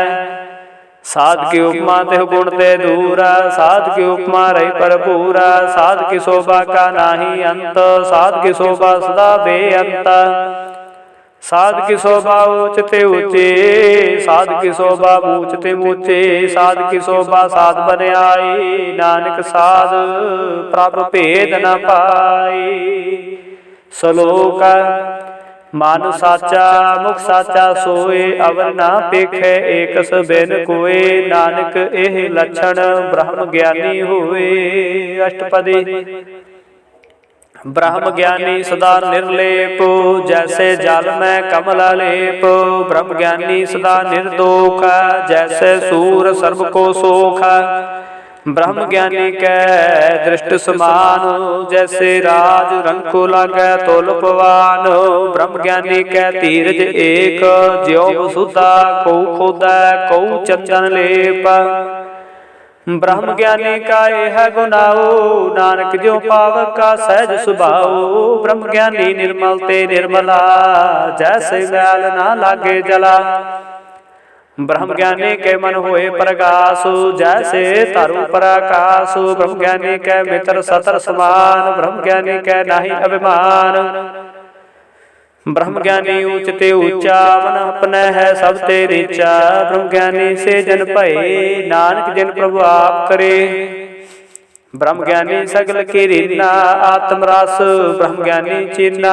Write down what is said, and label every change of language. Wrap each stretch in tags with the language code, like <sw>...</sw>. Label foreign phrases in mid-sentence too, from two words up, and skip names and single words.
<hi>साध की उपमा ते गुण ते दूरा, साध की उपमा रही भरपूरा। साध की शोभा का नाही अंत, साध की शोभा सदा बेअंत। साध की शोभा ऊंच ते ऊंचे, साध की शोभा ऊंच ते ऊंचे। साध की शोभा साध बन आई, नानक साध प्रभ भेद न पाई। श्लोक मन साचा मुख साचा सोए, अवर ना पेखै एकस बिन कोय। नानक एह लक्षण ब्रह्म ज्ञानी होए। अष्टपदी। ब्रह्म ज्ञानी सदा निर्लेप, जैसे जल में कमल लेप। ब्रह्म ज्ञानी सदा निर्दोख, जैसे सूर सर्व को सोख। ब्रह्म ज्ञानी कै दृष्ट समान, जैसे राज रंग को लागै तुल पवान। ब्रह्म ज्ञानी कै धीरज एक, ज्यों वसुधा को खोदै को चंदन लेप। ब्रह्म ज्ञानी का यह गुनाओ, नानक ज्यों पावक का सहज सुभाओ। ब्रह्म ज्ञानी निर्मल ते निर्मला, जैसे मैल ना लागे जला। ब्रह्म ज्ञानी के मन होए प्रकाश, जैसे तरु प्रकाश। ब्रह्म ज्ञानी के मित्र सतर समान, ब्रह्म ज्ञानी के नाही अभिमान। ब्रह्म ज्ञानी ऊंच ते ऊंचा, मन अपने है सब ते नीचा। ब्रह्म ज्ञानी से जन भये, नानक जिन प्रभु आप करे। ब्रह्म ज्ञानी सगल की रीना, आत्म रस ब्रह्म ज्ञानी चीना।</hi>